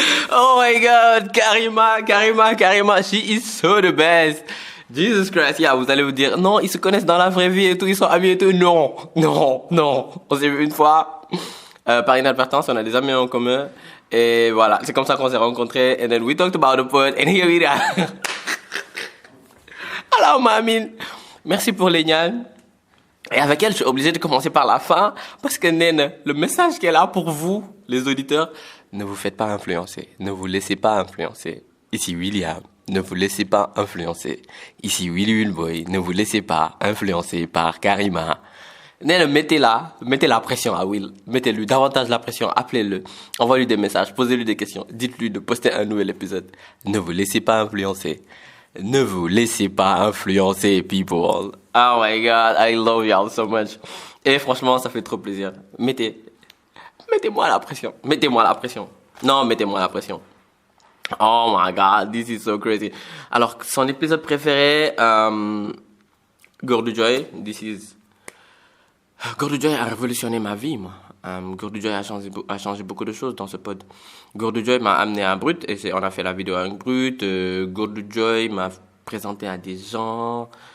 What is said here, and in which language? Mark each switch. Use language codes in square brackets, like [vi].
[en] Oh my god, Karima, she is so the best. Jesus Christ, yeah, [fr] vous allez vous dire, non, ils se connaissent dans la vraie vie et tout, ils sont amis et tout. Non. On s'est vu une fois, par inadvertance, on a des amis en commun. Et voilà, c'est comme ça qu'on s'est rencontrés. [en] And then we talked about the pod, and here we are. [fr] Alors, Mamine, merci pour les gnanes. Et avec elle, je suis obligé de commencer par la fin, parce que Nene, le message qu'elle a pour vous, les auditeurs, ne vous faites pas influencer. Ne vous laissez pas influencer. Ici William, ne vous laissez pas influencer. Ici Willy Willboy, ne vous laissez pas influencer par Karima. Nene, mettez la pression à Will. Mettez-lui davantage la pression. Appelez-le. Envoyez-lui des messages. Posez-lui des questions. Dites-lui de poster un nouvel épisode. Ne vous laissez pas influencer. Ne vous laissez pas influencer, [en] people. Oh my God, I love y'all so much. [fr] Et franchement, ça fait trop plaisir. Mettez-moi la pression. Mettez-moi la pression. Non, mettez-moi la pression. [en] Oh my God, this is so crazy. [fr] Alors, son épisode préféré, Gordo Joy, Gordo Joy a révolutionné ma vie, moi. Gordo Joy a changé beaucoup de choses dans ce pod. Gordo Joy m'a amené à Brut, et on a fait la vidéo avec Brut. Gordo Joy m'a présenté à des gens.